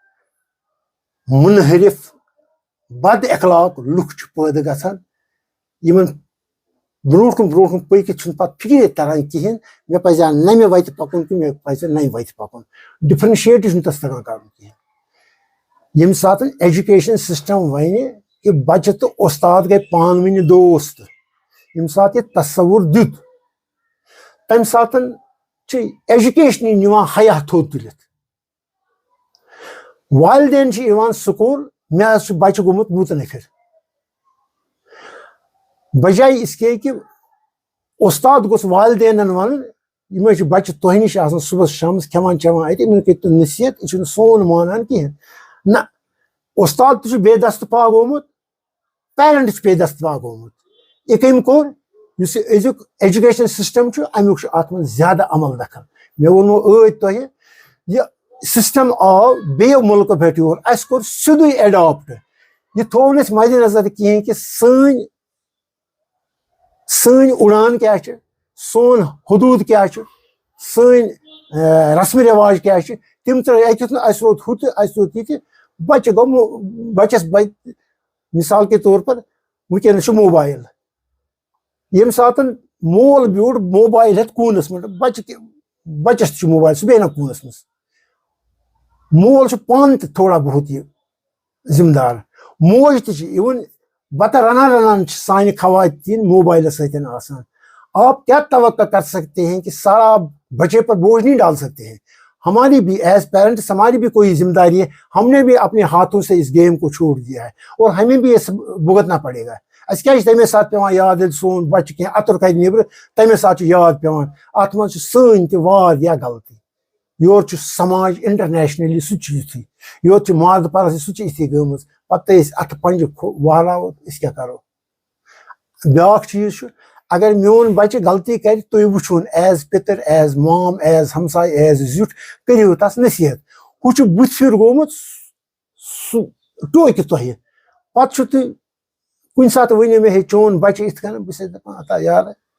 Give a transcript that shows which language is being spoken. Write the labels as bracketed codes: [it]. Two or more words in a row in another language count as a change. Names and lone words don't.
[ks] مُنحرف بد اخلاق لُکھ چھِ پٲدٕ گژھان یِمن برونٛٹھ کُن پٔکِتھ چھُنہٕ پتہٕ فِکرے تران کِہینۍ مےٚ پزِ ہا نَمہِ وتہِ پکُن کہِ مےٚ پزِ نَوِ وتہِ پکُن ڈِفرنشیٹٕے چھُنہٕ تتھ تگان کرُن کِہینۍ ییٚمہِ ساتہٕ [en] education system [ks] وَنہِ کہِ بچہِ تہٕ اُستاد گٔے پانہٕ ؤنۍ دوست ییٚمہِ ساتہٕ یہِ تصوُر دیُت تمہِ ساتہٕ چھِ ایجوکیشنٕے نِوان حیا تھوٚد تُلِتھ والدین چھِ یِوان سکوٗل مےٚ حظ چھُ بچہِ گوٚمُت بوٗتنٕکھٕر [ur] بجاے اس کے [ks] کہِ اُستاد گوٚژھ والدینن ونُن یِم حظ چھِ بچہِ تۄہہِ نِش آسان صُبحس شامس کھٮ۪وان چٮ۪وان اَتہِ یِمن کٔرِو تُہۍ نصیحت یہِ چھُنہٕ سون مانان کِہینۍ نہ اُستاد تہِ چھُ بے دست پا گوٚمُت پیرنٹ چھُ بے دست پا گوٚمُت یہِ کٔمۍ کوٚر یُس یہِ أزیُک [en] education system [ks] چھُ امیُک چھُ اتھ منٛز زیادٕ عمل دخل مےٚ ووٚنمو ٲدۍ تۄہہِ یہِ سسٹم آو بیٚیو مُلکو پٮ۪ٹھ یور اَسہِ کوٚر سیوٚدُے ایڈاپٹ یہِ تھوٚو نہٕ أسۍ مدِ نظر کِہیٖنۍ کہِ سٲنۍ اُڑان کیٛاہ چھِ سون حدوٗد کیٛاہ چھُ سٲنۍ رسمہٕ رٮ۪واج کیٛاہ چھِ تِم ترٛٲے اَتہِ یُتھ نہٕ اَسہِ روٗد ہُہ تہِ اَسہِ روٗد یہِ تہِ بچہِ گوٚو بچس [ur] مثال کے طور پر [ks] وٕنکٮ۪نس چھُ موبایل ییٚمہِ ساتہٕ مول بیوٗٹھ موبایل ہٮ۪تھ کوٗنس منٛز بچس تہِ چھُ موبایل سُہ بیٚہہِ نا کوٗنس منٛز مول چھُ پانہٕ تہِ تھوڑا بہت یہِ ذمہٕ دار موج تہِ چھِ اِوٕن بتہ رنان چھِ سانہِ خواتین موبائلس سۭتۍ آسان [ur] آپ کیا توقع کر سکتے ہیں کہ سارا بچے پر بوجھ نہیں ڈال سکتے ہیں ہماری بھی [en] as parents [ur] ہماری بھی کوئی ذمہ داری ہے ہم نے بھی اپنے ہاتھوں سے اس گیم کو چھوڑ دیا ہے اور ہمیں بھی یہ بھگتنا پڑے گا [ks] اَسہِ کیٛازِ چھِ تَمے ساتہٕ پیٚوان یاد ییٚلہِ سون بچہِ کینٛہہ اَتُر کَرِ نیٚبرٕ تَمے ساتہٕ چھُ یاد پیٚوان اَتھ منٛز چھِ سٲنۍ تہِ واریاہ غلطی یورٕ چھُ سماج انٹرنیشنلی سُہ تہِ چھُ یِتھُے یورٕ چھُ مادٕ پرستی سُہ تہِ چھِ یِتھٕے گٔمٕژ پتہٕ أسۍ اَتھٕ پنجہِ وہراوو أسۍ کیٛاہ کرو بیٛاکھ چیٖز چھُ اگر میون بچہِ غلطی کرِ تُہۍ وٕچھوُن ایز پِتٕر ایز مام ایز ہمساے ایز زیُٹھ کٔرِو تس نصیحت ہُہ چھُ بٕتھِ پھِرِ گوٚمُت سُہ ٹوکہِ تۄہہِ پتہٕ چھُ تُہۍ کُنہِ ساتہٕ ؤنِو مےٚ ہے چون بچہِ یِتھ کٔنۍ بہٕ چھَس دپان اتا یارٕ